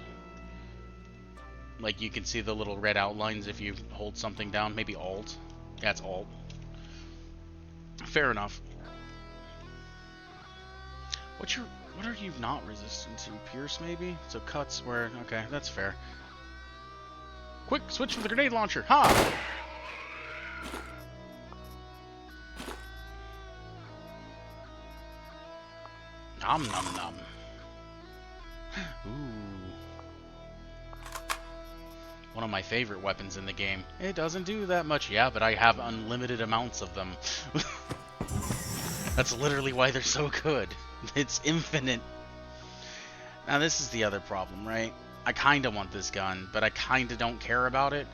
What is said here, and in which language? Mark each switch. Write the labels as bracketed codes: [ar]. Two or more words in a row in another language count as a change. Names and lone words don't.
[en] Like you can see the little red outlines if you hold something down. Maybe Alt. Yeah, it's Alt. Fair enough. What are you not resistant to? Pierce maybe? So cuts where... Okay, that's fair. Quick, switch to the grenade launcher. Ha! Nom nom nom. Ooh. One of my favorite weapons in the game. It doesn't do that much, yeah, but I have unlimited amounts of them. That's literally why they're so good. It's infinite. Now this is the other problem, right? I kinda want this gun, but I kinda don't care about it.